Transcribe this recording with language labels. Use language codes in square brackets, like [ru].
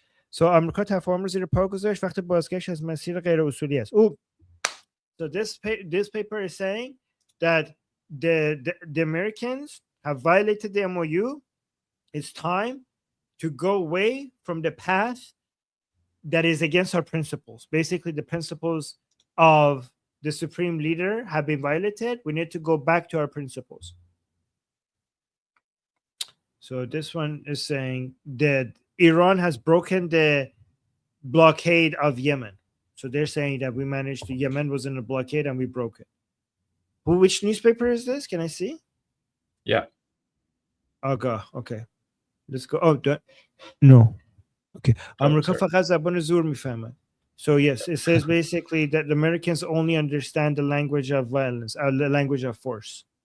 [fa] So آمریکا تفاهم رو زیر پا گذاشت وقتی بازگشت از مسیر غیر اصولی است. [en] So this paper is saying that the Americans have violated the MOU. It's time to go away from the path that is against our principles. Basically, the principles of the supreme leader have been violated. We need to go back to our principles. So this one is saying that Iran has broken the blockade of Yemen. So they're saying that we managed to, Yemen was in a blockade and we broke it. Which newspaper is this? Can I see? Yeah. Okay. Let's go. Oh, no. Okay. [fa] America فقط زبان زور میفهمه. [en] So yes, it says basically that the Americans only understand the language of violence, the language of force.